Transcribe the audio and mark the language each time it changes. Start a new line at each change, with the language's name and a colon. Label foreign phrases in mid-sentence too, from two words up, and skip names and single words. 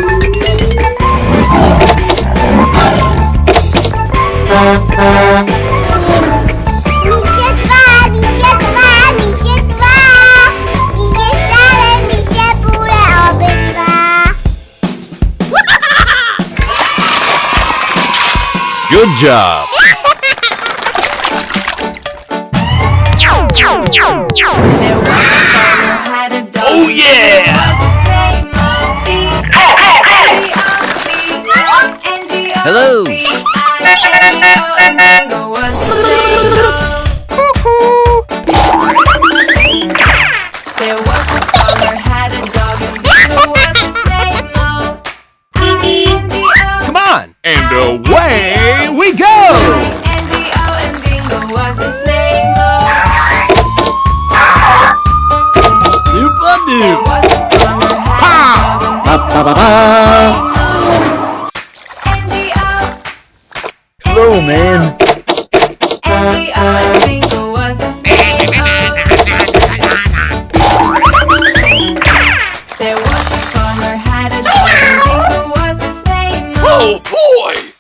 Polish: Misie 2, misie 2, misie 2, misie szare, misie bóle obydwa.
English: Good job! Oh yeah! Hello. Come on! And away we go! Doop-a-doo! Ba-ba-ba-ba. Hello, man! Oh boy!